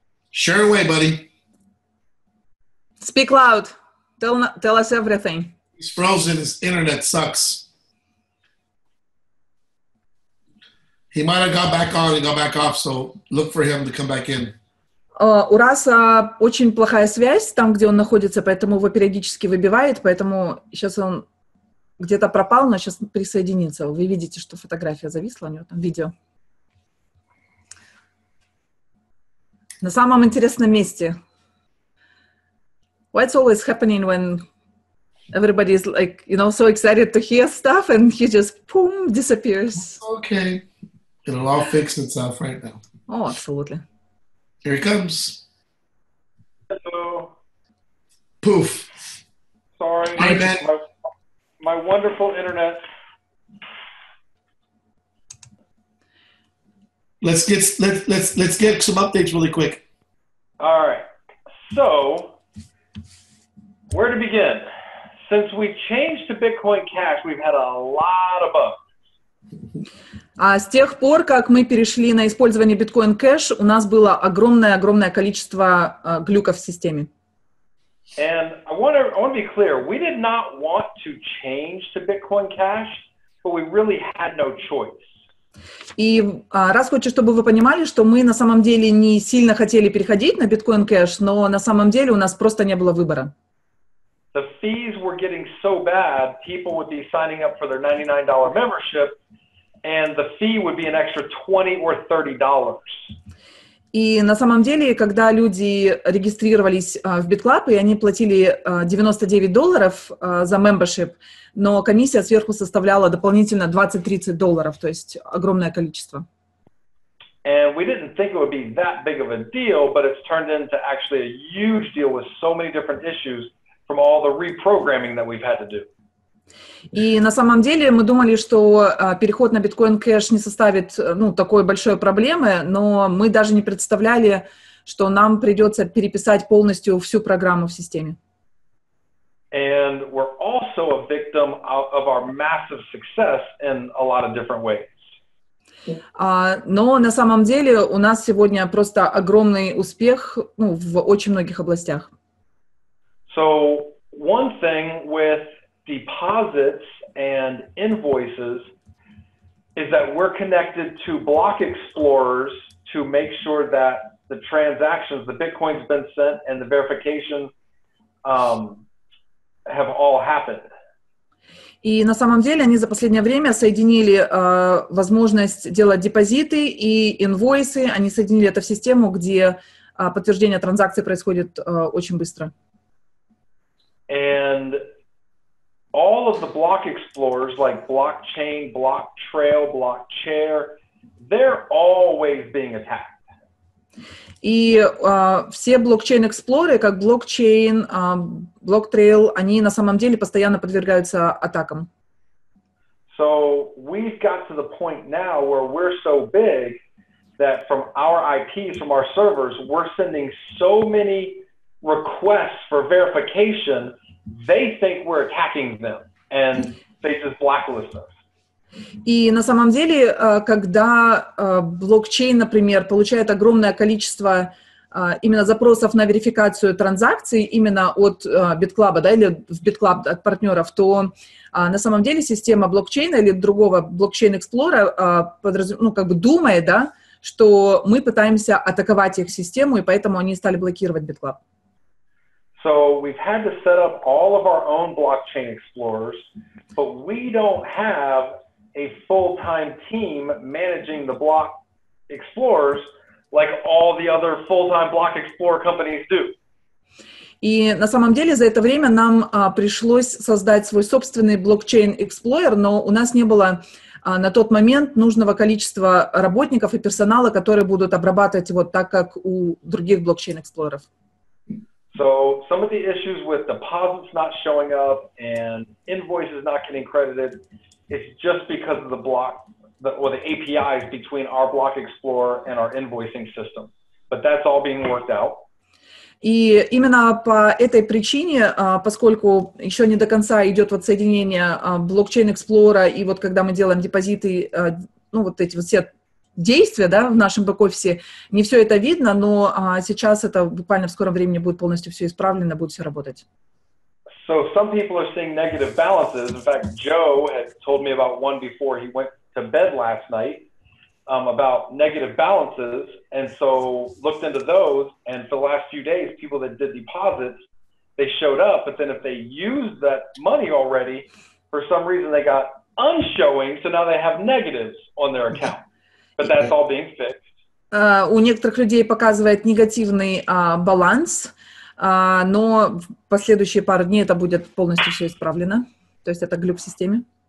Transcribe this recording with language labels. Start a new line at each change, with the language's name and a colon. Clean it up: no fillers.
English: Share away, buddy. Speak loud. Tell us everything. He's frozen. His internet sucks. He might have got back on and got back off, so look for him to come back in.
Russian: У Раса очень плохая связь там, где он находится, поэтому его периодически выбивает, поэтому сейчас он где-то пропал, но сейчас присоединится. Вы видите, что фотография зависла у него, там видео. На самом интересном месте.
English: What's always happening when everybody is like, so excited to hear stuff and he just, boom, disappears. Okay. It'll all fix itself right now. Oh, absolutely. Here he comes. Hello. Poof. Sorry. Hi, man. My wonderful internet. Let's get some updates really quick. All right. So, where to begin? Since we changed to Bitcoin Cash, we've had a lot of bugs.
Russian: С тех пор, как мы перешли на использование Bitcoin Cash, у нас было огромное количество глюков в системе.
English: And I want to be clear, we did not want to change to Bitcoin Cash, but we really had no choice.
Russian: И раз хочу, чтобы вы понимали, что мы на самом деле не сильно хотели переходить на Bitcoin Cash, но на самом деле у нас просто не было выбора.
English: The fees were getting so bad, people would be signing up for their $99 membership, and the fee would be an extra $20 or $30.
Russian: И на самом деле, когда люди регистрировались в BitClub, и они платили $99 за membership, но комиссия сверху составляла дополнительно $20-30, то есть огромное количество.
English: And we didn't think it would be that big of a deal, but it's turned into actually a huge deal with so many different issues from all the reprogramming that we've had to do.
Russian: И на самом деле мы думали, что переход на Bitcoin Cash не составит такой большой проблемы, но мы даже не представляли, что нам придется переписать полностью всю программу в системе.
English: And we're also a victim of our massive success in a lot of different ways.
Russian: Но на самом деле у нас сегодня просто огромный успех в очень многих областях.
English: So one thing with deposits and invoices is that we're connected to block explorers to make sure that the transactions, the Bitcoin's been sent and the verification have all happened.
Russian: И на самом деле они за последнее время соединили возможность делать депозиты и инвойсы, они соединили это в систему, где подтверждение транзакций происходит очень быстро.
English: And all of the block explorers like blockchain, blocktrail, blockchair, they're always being attacked.
Russian: И все блокчейн-эксплоры, как блокчейн, блоктрейл, они на самом деле постоянно подвергаются атакам.
English: So we've got to the point now where we're so big that from our IPs, from our servers, we're sending so many requests for verification, they think we're attacking them, and they just blacklist us.
Russian: И на самом деле, когда блокчейн, например, получает огромное количество именно запросов на верификацию транзакций именно от BitClub, да, или в BitClub от партнеров, то на самом деле система блокчейна или другого блокчейн-эксплора думает, да, что мы пытаемся атаковать их систему, и поэтому они стали блокировать BitClub.
English: So we've had to set up all of our own blockchain explorers, but we don't have a full-time team managing the block explorers like all the other full-time block explorer companies do.
Russian: И на самом деле за это время нам пришлось создать свой собственный блокчейн-эксплойер, но у нас не было на тот момент нужного количества работников и персонала, которые будут обрабатывать его так, как у других блокчейн-эксплойеров.
English: So some of the issues with deposits not showing up and invoices not getting credited, it's just because of the APIs between our block explorer and our invoicing system. But that's all being worked out.
Russian: И именно по этой причине, поскольку еще не до конца идет вот соединение блокчейн-эксплора, и вот когда мы делаем депозиты, ну вот эти вот все действия, да, в нашем бэк-офисе, не все это видно, но сейчас это буквально в скором времени будет полностью все исправлено, будет все работать.
English: So some people are seeing negative balances. In fact, Joe had told me about one before he went to bed last night. About negative balances, and so looked into those, and for the last few days, people that did deposits, they showed up, but then if they used that money already, for some reason they got unshowing, so now they have negatives on their account, but that's all being fixed.
Russian: У некоторых людей показывает негативный баланс, но в последующие пару дней это будет полностью все исправлено, то есть это глюк в системе.